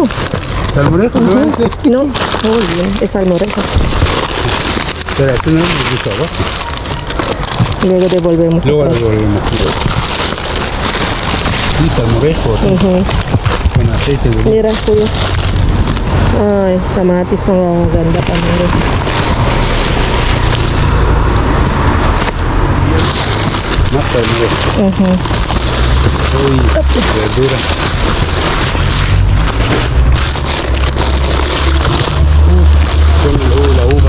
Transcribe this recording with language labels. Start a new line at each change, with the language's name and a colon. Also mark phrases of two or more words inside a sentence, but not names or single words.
Spanish: ¿Salmorejo? ¿No es este? No, muy bien, es salmorejo. Espera, esto no es mucho abajo. Luego devolvemos. Luego otra lo vez. volvemos. Sí, salmorejo. ¿sí? Ujú. Con aceite de Mira, cuyo.
Filipino: Ay, kamatis na ganda pa meron.
Spanish: más salmorejo. Ujú. Uy, verdura. Con la uva.